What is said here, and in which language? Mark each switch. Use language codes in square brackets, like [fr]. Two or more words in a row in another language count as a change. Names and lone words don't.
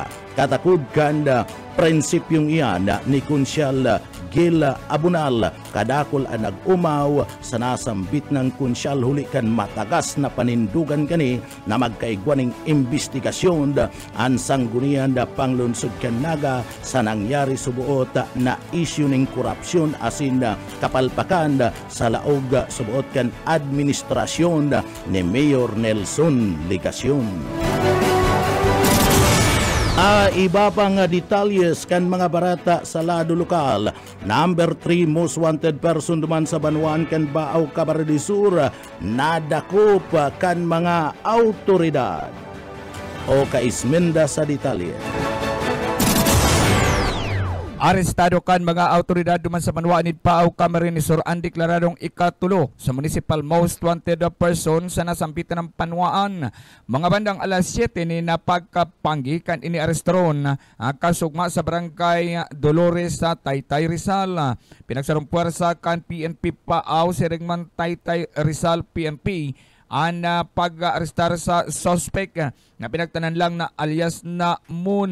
[bik] Katakod kan prinsipyong iyan ni Kunsyal Gel Abunal kadakol ang nag-umaw sa nasambit ng Kunsyal huli kan matagas na panindugan kani na magkaigwaning investigasyon ang sanggunian panglunsod kan Naga sa nangyari subuot na isyu ning korupsyon asin kapalpakan sa laog subuot kan administrasyon ni Mayor Nelson Ligacion. Iba pang detalyes kan mga barata sa lado lokal. [en] Number 3 most wanted person [bik] duman sa Banwaan kan Baaw, Camarines Sur nadakop kan mga autoridad. O kaismenda sa detalye. Arestado kan mga autoridad duman sa Banwaan Baaw, Camarines Sur ang deklaradong ikatulo sa [en] municipal most wanted person [bik] sa nasampitan ng Banwaan. Mga bandang alas 7 ni napagkapanggi kan iniarestaron kasugma sa barangay Dolores sa Taytay Rizal. Pinagsarong puwersa kan PNP Baaw si Regman Taytay Rizal PNP ang pag-arestar sa suspect na pinagtanan lang na alias na Moon.